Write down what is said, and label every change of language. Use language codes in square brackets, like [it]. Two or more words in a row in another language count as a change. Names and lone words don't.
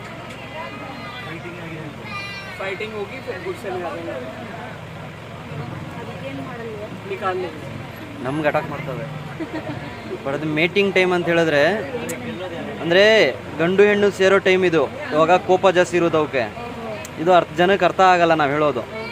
[hi] फाइटिंग होगी फिर गुस्से में आ जाएंगे निकाल लेंगे। [kn] ನಮ್ಗೆ ಅಟ್ಯಾಕ್ ಮಾಡ್ತವೆ. ಬಟ್ ಅದು [en] mating time [kn] ಅಂತ ಹೇಳಿದ್ರೆ ಅಂದರೆ ಗಂಡು ಹೆಣ್ಣು ಸೇರೋ ಟೈಮ್ ಇದು. ಇವಾಗ ಕೋಪ ಜಾಸ್ತಿ ಇರೋದು ಅವಕ್ಕೆ. ಇದು ಜನಕ್ಕೆ ಅರ್ಥ ಆಗಲ್ಲ ನಾವು ಹೇಳೋದು.